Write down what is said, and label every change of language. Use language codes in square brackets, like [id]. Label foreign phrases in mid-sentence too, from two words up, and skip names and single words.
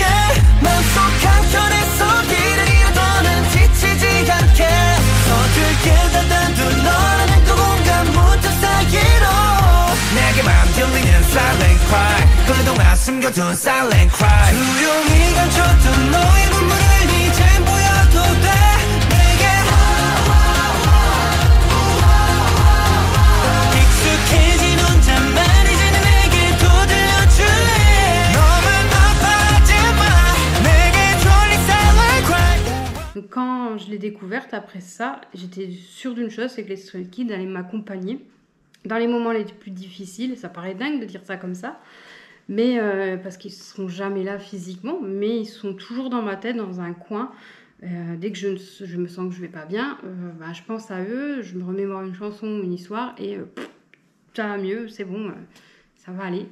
[ko] 마음속 한켠에서 길을 이어도는 지치지 않게 서툴게 닫아둔 너라는 그 공간 문틈 사이로 내게 맘 들리는 [en] silent cry [ko] 그동안 숨겨둔 [en] silent cry [ko] 조용히 감춰둔 너의 눈물을 이젠 보여도 돼 익숙해진 혼잣말 이제는 내게 또 들려줄래 너만 아파하지 마 내게 졸린 [en] silent cry. [fr] Donc quand je l'ai découverte après ça, j'étais sûre d'une chose, c'est que les Stray Kids allaient m'accompagner dans les moments les plus difficiles. Ça paraît dingue de dire ça comme ça, mais parce qu'ils ne seront jamais là physiquement, mais ils sont toujours dans ma tête, dans un coin. Dès que je me sens que je vais pas bien, je pense à eux, je me remémore une chanson ou une histoire et ça va mieux, c'est bon, ça va aller.